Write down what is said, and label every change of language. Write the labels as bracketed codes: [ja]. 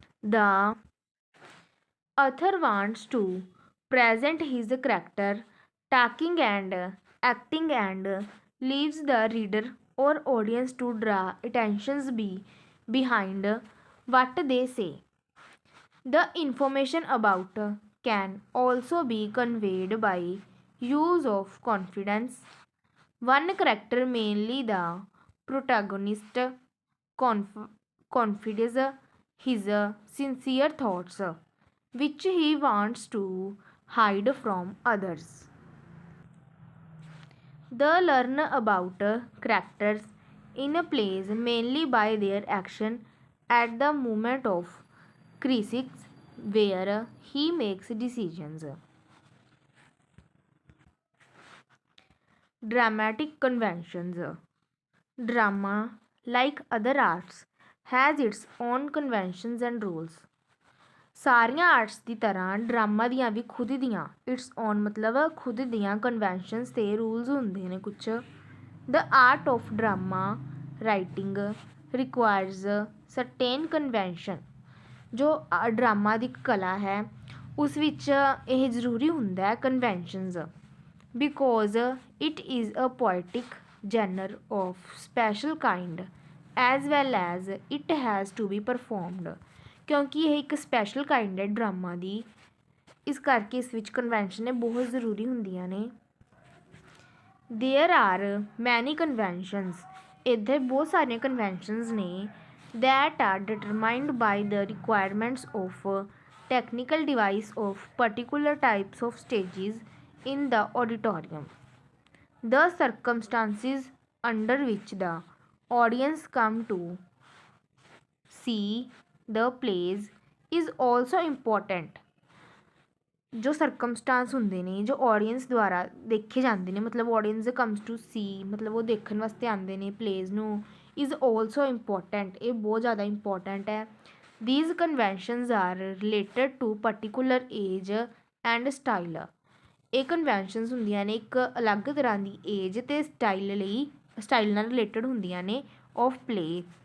[en] The author wants to present his character talking and acting and leaves the reader or audience to draw attentions behind what they say. The information about can also be conveyed by use of confidence. One character, mainly the protagonist, confides his sincere thoughts, which he wants to hide from others. The learn about characters in plays mainly by their action at the moment of crisis where he makes decisions. Dramatic conventions. Drama, like other arts, has its own conventions and rules. [pa] ਸਾਰੀਆਂ arts ਦੀ ਤਰ੍ਹਾਂ drama ਦੀਆਂ ਵੀ ਖੁਦ ਦੀਆਂ it's on ਮਤਲਬ ਖੁਦ ਦੀਆਂ conventions ਅਤੇ rules ਹੁੰਦੇ ਨੇ ਕੁਛ। [en] the art of drama writing requires certain convention, [pa] ਜੋ ਡਰਾਮਾ ਦੀ ਕਲਾ ਹੈ ਉਸ ਵਿੱਚ ਇਹ ਜ਼ਰੂਰੀ ਹੁੰਦਾ conventions, [en] because it is a poetic genre of special kind as well as it has to be performed, [pa] ਕਿਉਂਕਿ ਇਹ ਇੱਕ ਸਪੈਸ਼ਲ ਕਾਈਂਡ ਹੈ ਡਰਾਮਾ ਦੀ, ਇਸ ਕਰਕੇ ਇਸ ਵਿੱਚ ਕਨਵੈਨਸ਼ਨ ਨੇ ਬਹੁਤ ਜ਼ਰੂਰੀ ਹੁੰਦੀਆਂ ਨੇ। [en] there are many conventions, [pa] ਇੱਥੇ ਬਹੁਤ ਸਾਰੀਆਂ ਕਨਵੈਨਸ਼ਨਸ ਨੇ [en] that are determined by the requirements of technical device of particular types of stages in the auditorium. The circumstances under which the audience come to see the plays is also important. [pa] ਜੋ circumstances ਹੁੰਦੇ ਨੇ ਜੋ audience ਦੁਆਰਾ ਦੇਖੇ ਜਾਂਦੇ ਨੇ ਮਤਲਬ [en] audience comes to see [pa] ਮਤਲਬ ਉਹ ਦੇਖਣ ਵਾਸਤੇ ਆਉਂਦੇ ਨੇ ਪਲੇਜ਼ ਨੂੰ, [en] is also important, [pa] ਇਹ ਬਹੁਤ ਜ਼ਿਆਦਾ ਇੰਪੋਰਟੈਂਟ ਹੈ। [en] these conventions are related to particular age and style, [pa] ਇਹ ਕਨਵੈਨਸ਼ਨਸ ਹੁੰਦੀਆਂ ਨੇ ਇੱਕ ਅਲੱਗ ਤਰ੍ਹਾਂ ਦੀ ਏਜ ਅਤੇ ਸਟਾਈਲ ਨਾਲ ਰਿਲੇਟਡ ਹੁੰਦੀਆਂ ਨੇ [en] Of play.